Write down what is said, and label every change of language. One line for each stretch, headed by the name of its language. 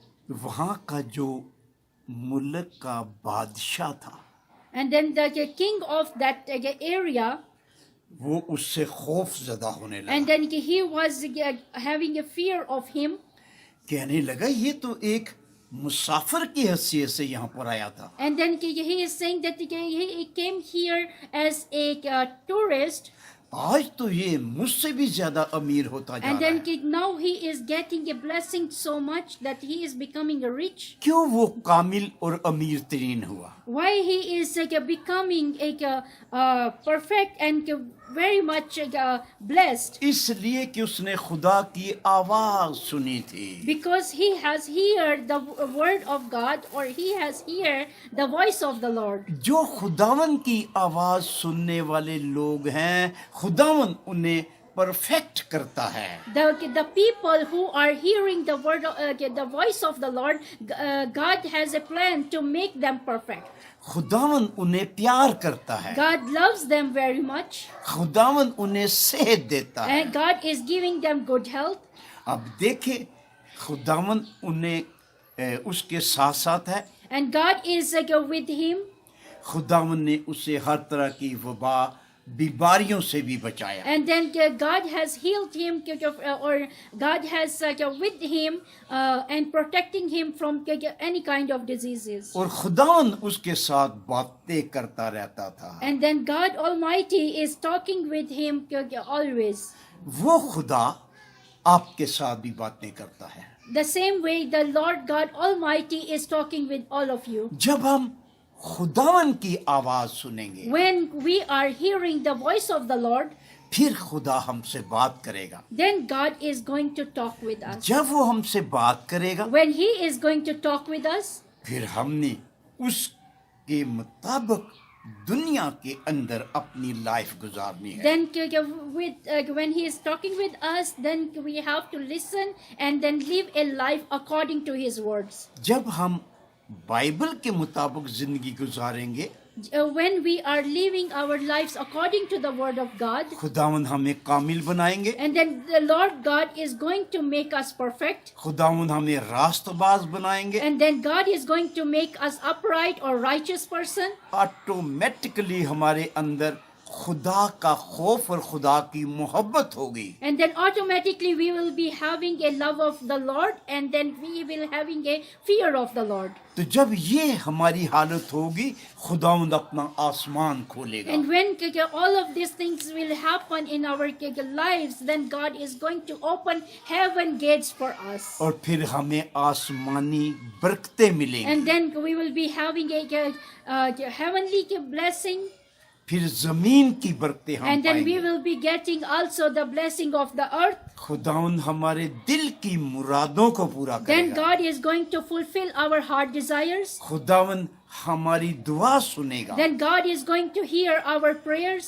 Hindi: वहां का जो मुल्क का बादशाह था
English: And then the king of that area,
Hindi: वो उससे खौफ ज़दा होने
English: and
Hindi: लगा।
English: then he was having a fear of him.
Hindi: कहने लगा ये तो एक मुसाफिर की हैसियत से यहाँ पर आया था।
English: And then he is saying that he came here as a tourist.
Hindi: आज तो ये मुझसे भी ज्यादा अमीर होता जा
English: And
Hindi: रहा
English: then
Hindi: है।
English: now he is getting a blessing so much that he is becoming rich.
Hindi: क्यों वो कामिल और अमीर तरीन हुआ?
English: Why he is becoming perfect and very much blessed?
Hindi: इसलिए कि उसने खुदा की आवाज सुनी थी।
English: Because he has heard the word of God, or he has heard the voice of the Lord.
Hindi: जो खुदावन की आवाज सुनने वाले लोग हैं, खुदावन उन्हें परफेक्ट करता है।
English: The people who are hearing the word, the voice of the Lord, God has a plan to make them perfect.
Hindi: खुदावन उन्हें प्यार करता है।
English: God loves them very much,
Hindi: खुदावन उन्हें सेहत देता है।
English: and God is giving them good health.
Hindi: अब देखें, खुदावन उन्हें उसके साथ साथ है।
English: And God is with him.
Hindi: खुदावन ने उसे हर तरह की वबा, बीमारियों से भी बचाया।
English: And then God has healed him, or God has with him and protecting him from any kind of diseases.
Hindi: और खुदावन उसके साथ बातें करता रहता था।
English: And then God Almighty is talking with him always.
Hindi: वो खुदा आपके साथ भी बातें करता है।
English: The same way the Lord God Almighty is talking with all of you.
Hindi: जब हम खुदावन की आवाज सुनेंगे,
English: When we are hearing the voice of the Lord,
Hindi: फिर खुदा हमसे बात करेगा।
English: then God is going to talk with us.
Hindi: जब वो हमसे बात करेगा,
English: When He is going to talk with us,
Hindi: फिर हमने उसके मुताबिक दुनिया के अंदर अपनी लाइफ गुजारनी है।
English: then when He is talking with us, then we have to listen and then live a life according to His words.
Hindi: जब हम बाइबल के मुताबिक जिंदगी गुजारेंगे,
English: When we are living our lives according to the word of God,
Hindi: खुदावंद हमें कामिल बनाएंगे।
English: and then the Lord God is going to make us perfect,
Hindi: खुदावंद हमें रास्तबाज बनाएंगे।
English: and then God is going to make us upright or righteous person.
Hindi: Automatically हमारे अंदर खुदा का खौफ और खुदा की मोहब्बत होगी।
English: And then automatically we will be having a love of the Lord, and then we will having a fear of the Lord.
Hindi: तो जब ये हमारी हालत होगी, खुदावंद अपना आसमान खोलेगा।
English: And when all of these things will happen in our lives, then God is going to open heaven gates for us.
Hindi: और फिर हमें आसमानी बरकतें मिलेंगी।
English: And then we will be having a heavenly blessing.
Hindi: फिर जमीन की बरकतें हम
English: And then we
Hindi: पाएंगे।
English: will be getting also the blessing of the earth.
Hindi: खुदावंद हमारे दिल की मुरादों को पूरा
English: Then
Hindi: करेगा।
English: God is going to fulfill our heart desires.
Hindi: खुदावंद हमारी दुआ सुनेगा।
English: Then God is going to hear our prayers.